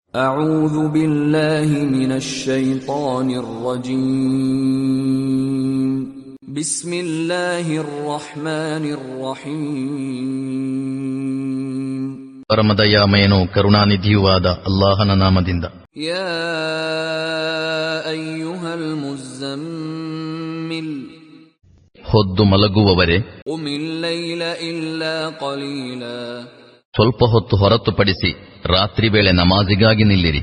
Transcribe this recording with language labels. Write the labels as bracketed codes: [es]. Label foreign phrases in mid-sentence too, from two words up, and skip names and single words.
[ar] أعوذ بالله من الشيطان الرجيم بسم الله الرحمن الرحيم [kn] ಪರಮದಯಾಮಯನೂ ಕರುಣಾನಿಧಿಯೂ ಆದ ಅಲ್ಲಾಹನ ನಾಮದಿಂದ. [ar] يا أيها المزمل, [kn] ಹೊದ್ದು ಮಲಗುವವರೇ, [ar] قم الليل إلا قليلا, [kn] ಸ್ವಲ್ಪ ಹೊತ್ತು ಹೊರತುಪಡಿಸಿ ರಾತ್ರಿ ವೇಳೆ ನಮಾಜಿಗಾಗಿ ನಿಲ್ಲಿರಿ.